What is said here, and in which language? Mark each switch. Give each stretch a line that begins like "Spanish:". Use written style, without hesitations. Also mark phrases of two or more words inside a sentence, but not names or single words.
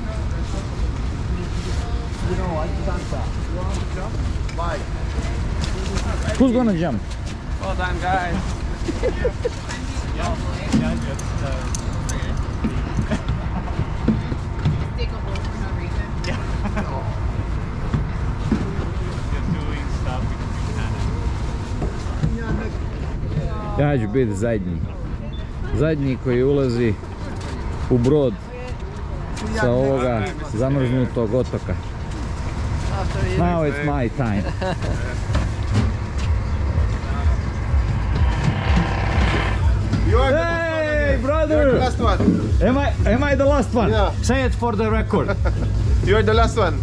English: You know, I can't stop. You want to jump? Bye. Who's gonna jump? Well done, guys. Dig a hole for no reason.
Croatian: Ja ću biti zadnji. Zadnji koji ulazi u brod sa ovoga zamrznutog otoka.
English: Now it's my time. Hey, brother! Last one. Am I the last one? Yeah. Say it for the record. You're the last one.